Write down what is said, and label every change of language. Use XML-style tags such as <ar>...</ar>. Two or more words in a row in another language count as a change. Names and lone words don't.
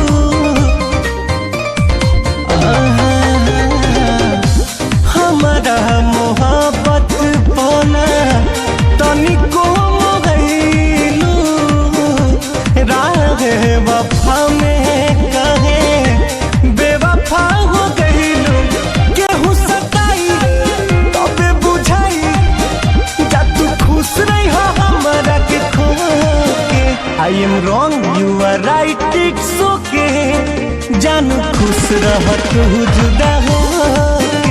<bho>हमारा मोहब्बत पाना तनिको मोहलू, राहे वफा में बेवफा हो गईलू। केहू सताई तबे बुझाई, जा तू खुश नहीं हो हमरा के खो के।</bho> <en>I am wrong you are right it's okay,</en> <bho>जानू खुश रह तू जुदा होके।</bho>